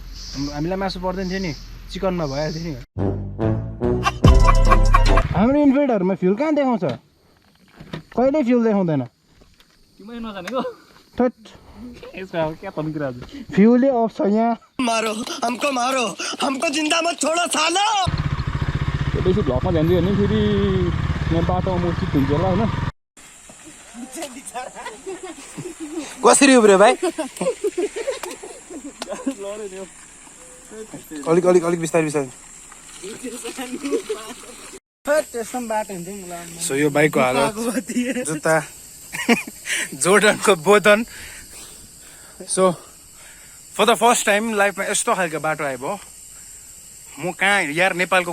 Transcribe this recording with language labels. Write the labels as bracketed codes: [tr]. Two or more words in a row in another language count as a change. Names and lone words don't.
[ne] हामीलाई मासु पर्दैन थियो नि चिकनमा भइहाल्थ्यो नि हाम्रो इन्फिनिटहरुमा फ्युल कहाँ देखाउँछ कहिले फ्युल देखाउँदैन तिमीले नजानेको थट यसको क्या तन्किरा आज फ्युलै अफ छ यहाँ [hi] हमको जिंदा मत छोड़ो सालो [ne] बेसी भ्लगमा ध्यान दियो भने फेरि यहाँ बाटोमा म चित हुन्छ होला होइन कसरी उब्रियो भाइ अलिक अलिक अलिक बिस्तारै बिस्तारै सो यो बाइकको हालत जुत्ता जोर्डनको बोतन [en] so for the first time [ne] लाइफमा यस्तो खालको बाटो आइभयो म कहाँ यार नेपालको